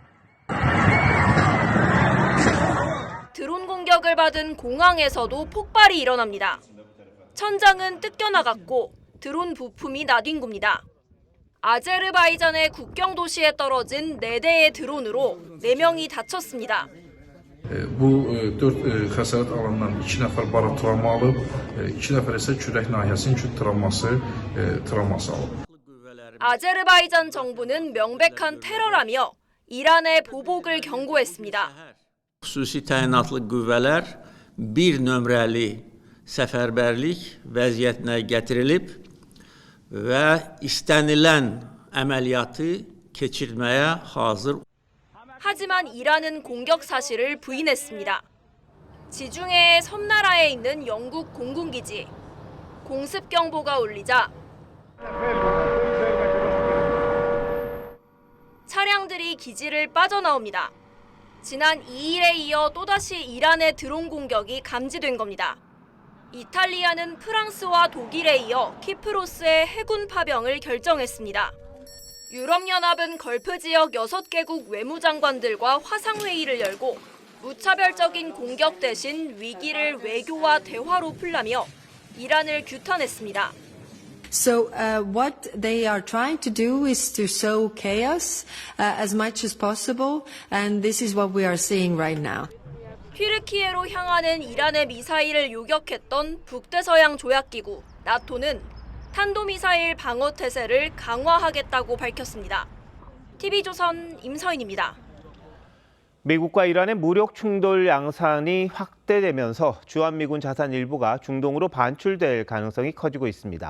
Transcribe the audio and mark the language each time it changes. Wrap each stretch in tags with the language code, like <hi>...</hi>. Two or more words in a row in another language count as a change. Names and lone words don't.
<ko>드론 공격을 받은 공항에서도 폭발이 일어납니다. 천장은 뜯겨나갔고 드론 부품이 나뒹굽니다. 아제르바이잔의 국경 도시에 떨어진 4대의 드론으로 4명이 다쳤습니다.</ko> <az>Bu 4 xəsarət alandan 2 nəfər bara travma alıb, 2 nəfər isə kürək nahiyəsinin küt travması alıb.</az> <ko>아제르바이잔 정부는 명백한 테러라며 이란의 보복을 경고했습니다.</ko> <az>Xüsusi təyinatlı qüvvələr bir nömrəli səfərbərlik vəziyyətinə gətirilib və istənilən əməliyyatı keçirməyə hazır.</az> <ko>하지만 이란은 공격 사실을 부인했습니다. 지중해의 섬나라에 있는 영국 공군기지. 공습 경보가 울리자 차량들이 기지를 빠져나옵니다. 지난 2일에 이어 또다시 이란의 드론 공격이 감지된 겁니다. 이탈리아는 프랑스와 독일에 이어 키프로스의 해군 파병을 결정했습니다. 유럽연합은 걸프 지역 6개국 외무장관들과 화상회의를 열고 무차별적인 공격 대신 위기를 외교와 대화로 풀라며 이란을 규탄했습니다.</ko> <en>So what they are trying to do is to sow chaos as much as possible, and this is what we are seeing right now.</en> <ko>튀르키예로 향하는 이란의 미사일을 요격했던 북대서양 조약기구 나토는 탄도미사일 방어 태세를 강화하겠다고 밝혔습니다. TV조선 임서인입니다. 미국과 이란의 무력 충돌 양상이 확대되면서 주한미군 자산 일부가 중동으로 반출될 가능성이 커지고 있습니다.</ko>